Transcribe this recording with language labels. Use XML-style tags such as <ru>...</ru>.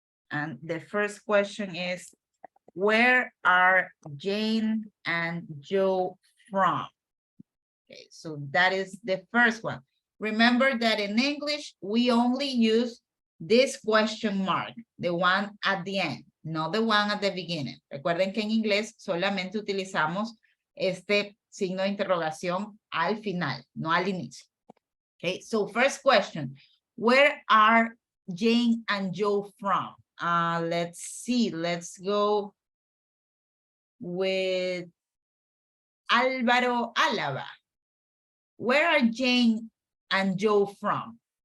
<en>And the first question is, where are Jane and Joe from? Okay, so that is the first one. Remember that in English, we only use this question mark, the one at the end, not the one at the beginning.</en> <es>Recuerden que en inglés solamente utilizamos este signo de interrogación al final, no al inicio.</es> <en>Okay, so first question, where are Jane and Joe from? Let's see, let's go with Álvaro Álava. Where are Jane and Joe from?</en>